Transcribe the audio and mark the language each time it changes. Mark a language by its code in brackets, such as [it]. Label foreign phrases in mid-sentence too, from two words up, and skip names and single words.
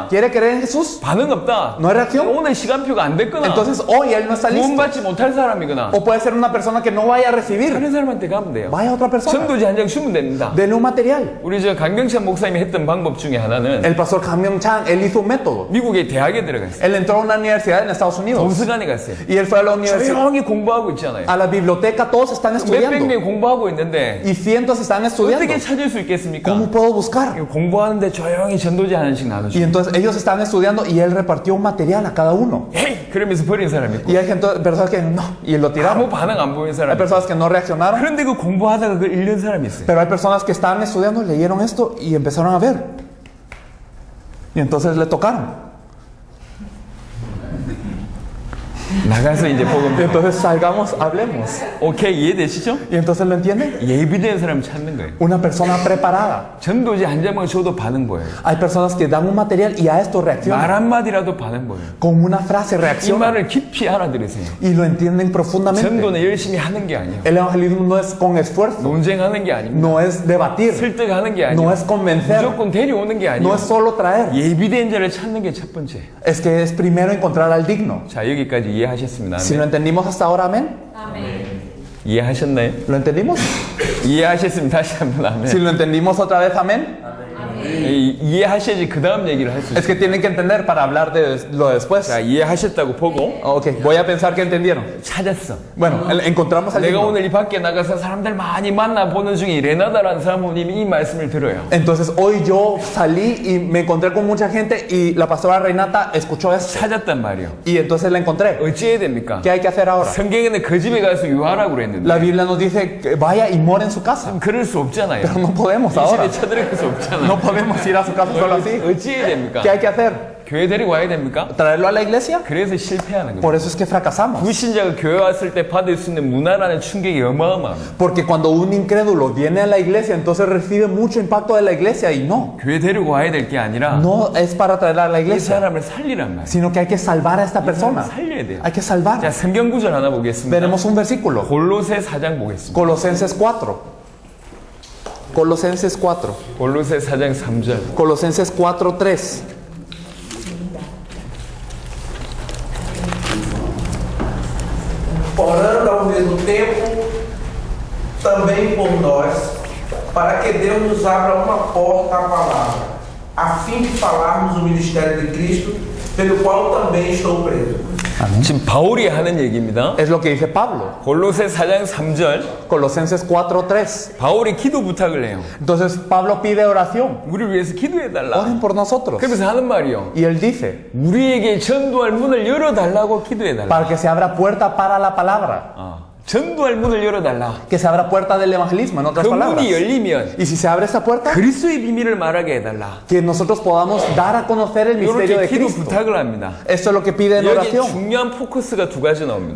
[es] ¿Quiere creer en Jesús? [ko] 반응 없다. [es] No hay reacción. [ko] 오늘 시간표가 안 됐거나 [es] Entonces hoy él no está listo. [ko] 구원받지 못할 사람이거나 [es] O puede ser una persona que no vaya a recibir. [ko] 다른 사람한테 가면 돼요. [es] Vaya a otra persona. [ko] 전도지 한 장 주면 됩니다. [es] Denle un material. [ko] 우리 저 강경찬 목사님이 했던 방법 중에 하나는 [es] El pastor Kang Chang, él hizo un método. [ko] 미국의 대학에 들어갔어요. [es] Él entró a una universidad en Estados Unidos. [ko] 도서관에 갔어요. [es] Y él fue a la universidad, [ko] 조용히 공부하고 있잖아요. [es] a la biblioteca, todos están [ko] 몇백 [es] estudiando. [ko] 명이 공부하고 있는데 [es] Y cientos están estudiando. [ko] 어떻게 찾을 수 있겠습니까? [es] ¿Cómo puedo buscar? [ko] 공부하는데 조용히 전도지 하나씩 [es] Y [ko] 나눠주고 [es] entonces ellos están estudiando y él repartió un material a cada uno. [ko] 헤이! 그러면서 버린 사람이 있고 [es] Y hay gente, personas que no, y lo [ko] 아무 [es] tiraron. [ko] 반응 안 보이는 [es] Hay [ko] 사람이 있고 [es] personas que no reaccionaron. [ko] 그런데 그 공부하다가 그걸 읽는 사람이 있어요. [es] Pero hay personas que estaban estudiando, leyeron esto y empezaron a ver. Y entonces le tocaron. [ko] 나가서 이제 [es] Y [ko] 복음 [es] entonces salgamos, hablemos. [ko] 오케이 이해되시죠? [es] Y entonces lo entienden. [ko] 예비된 사람 찾는 거예요. [es] Una persona preparada. [ko] 전도지 한 장만 줘도 반응 보여요. [es] Hay personas que dan un material y a esto [ko] 말 [es] reaccionan. [ko] 한마디라도 반응 보여요. [es] Con una frase [ko] 이 [es] reaccionan. [ko] 말을 깊이 알아들으세요. [es] Y lo entienden profundamente. [ko] 전도는 열심히 하는 게 아니에요. [es] El evangelismo no es con esfuerzo. [ko] 논쟁하는 게 아닙니다. [es] No es debatir. [ko] 설득하는 게 [es] No [ko] 아니에요. [es] es convencer. [ko] 무조건 데려오는 게 [es] No [ko] 아니에요. [es] es solo traer. [ko] 예비된 자를 찾는 게 첫 번째. [es] Es que es primero encontrar al digno. [ko] 자 여기까지 이해하셨습니다. [es] Si lo [ko] 아멘. [es] entendimos hasta ahora, amén. [ko] 이해하셨나요? [es] ¿Lo entendimos? [ko] 이해하셨으면 다시 한번 아멘. [es] Si lo entendimos otra vez, amén. [ko] 이해하셔야지 그 다음 얘기를 할 수 [es] Es [ko] 있어요. [es] que tienen que entender para hablar de lo después. [ko] 자 이해하셨다고 보고 [es] Ok, voy a pensar que entendieron. [ko] 찾았어. [es] Bueno, encontramos al [ko] 내가 [es] digno. [ko] 오늘 이 밖에 나가서 사람들 많이 만나보는 중에 레나다라는 사모님이 이 말씀을 들어요. [es] Entonces hoy yo salí y me encontré con mucha gente y la pastora Renata escuchó esto. [ko] 찾았단 말이에요. [es] Y entonces la encontré. [ko] 어찌해야 됩니까? [es] ¿Qué hay que hacer ahora? [ko] 성경에는 그 집에 가서 유하라고 그랬는데 [es] La Biblia nos dice que vaya y mora en su casa. [ko] 그럴 수 없잖아요. [es] Pero no podemos [ko] 이 [es] ahora. [ko] 집에 쳐들어갈 수 없잖아요. [es] No podemos ir a su casa solo así. [ko] 어찌해야 됩니까? [es] ¿Qué hay que hacer? [ko] 교회 데리고 와야 됩니까? [es] ¿Traerlo a la iglesia? [ko] 그래서 실패하는 거예요. [es] Por eso es que fracasamos. [ko] 불신자가 교회 왔을 때 받을 수 있는 문화라는 충격이 어마어마합니다. [es] Porque cuando un incrédulo viene a la iglesia, entonces recibe mucho impacto de la iglesia y no. [ko] 교회 데리고 와야 될 게 아니라 [es] No es para traerla a la [ko] 이 [es] iglesia, [ko] 사람을 살리란 말이에요. [es] sino que hay que salvar a esta persona. [ko] 살려야 돼요. [es] Hay que [ko] 자, [es] salvar. [ko] 성경 구절 하나 보겠습니다. [es] Veremos un versículo. [ko] 골로새 4장 보겠습니다. [es] Colosenses 4. Colosenses 4. [ko] 골로새 4장 3절. [es] Colosenses 4:3. [pt] orando ao mesmo tempo também por nós, para que Deus nos abra uma porta à palavra, a fim de falarmos o ministério de Cristo, pelo qual também estou preso. [ko] 지금 바울이 하는 얘기입니다. [es] Es lo que dice Pablo. [ko] 골로새 4장 3절. [es] Colosenses 4:3. [ko] 바울이 기도 부탁을 해요. [es] Entonces Pablo pide oración. [ko] 우리를 위해서 기도해 달라. [es] Oren por nosotros. [ko] 그러면서 하는 말이요. [es] Y él dice, [ko] 우리에게 전도할 문을 열어 달라고 기도해 달라. [es] para que se abra puerta para la palabra. [ko] 전도할 문을 열어달라. [es] Que se abra puerta del evangelismo, en otras [ko] 그 [es] palabras. [ko] 문이 열리면 [es] Y si se abre esa puerta, [ko] 그리스도의 비밀을 말하게 해달라. [es] que nosotros podamos dar a conocer el misterio [ko] 이렇게 [es] de [ko] 기도 [es] Cristo. [ko] 부탁을 합니다. [es] Esto es lo que pide en [ko] 여기 [es] oración. [ko] 중요한 포커스가 두 가지 나옵니다.